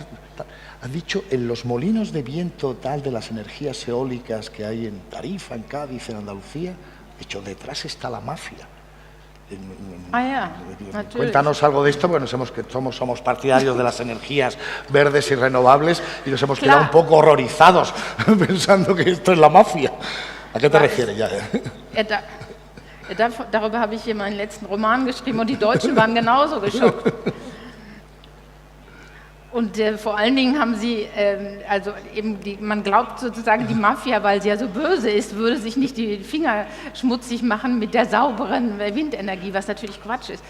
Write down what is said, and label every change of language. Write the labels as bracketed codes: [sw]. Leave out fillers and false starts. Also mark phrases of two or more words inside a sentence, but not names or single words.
[es] Has dicho, en los molinos de viento tal de las energías eólicas que hay en Tarifa, en Cádiz, en Andalucía, de hecho, detrás está la mafia. Ja, Cuéntanos algo de esto, porque somos partidarios de las energías verdes y renovables y nos hemos quedado un poco horrorizados pensando que esto es la mafia. ¿A qué te refieres ya? [de] Darüber habe ich hier meinen letzten Roman geschrieben und die Deutschen waren genauso geschockt. Und vor allen Dingen haben sie, also eben man glaubt sozusagen, die Mafia, weil sie ja so böse ist, würde sich nicht die Finger schmutzig machen mit der sauberen Windenergie, was natürlich Quatsch ist.